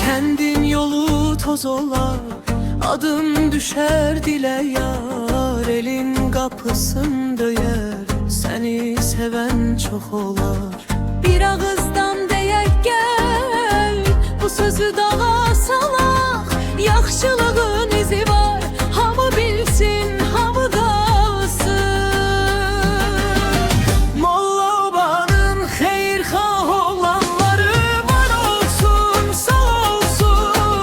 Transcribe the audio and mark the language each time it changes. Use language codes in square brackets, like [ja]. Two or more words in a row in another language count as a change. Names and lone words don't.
[tr] Sendin yolu toz olar, adım düşer dile yar. Elin kapısını döyər, seni seven çok olar. [az] Bir ağızdan deyək gəl, bu sözü dağa salaq. Yaxşılığın izi var, hamı bilsin, hamı qalsın. Molla Oba'nın xeyirxah oğlanları var olsun, sağ olsun.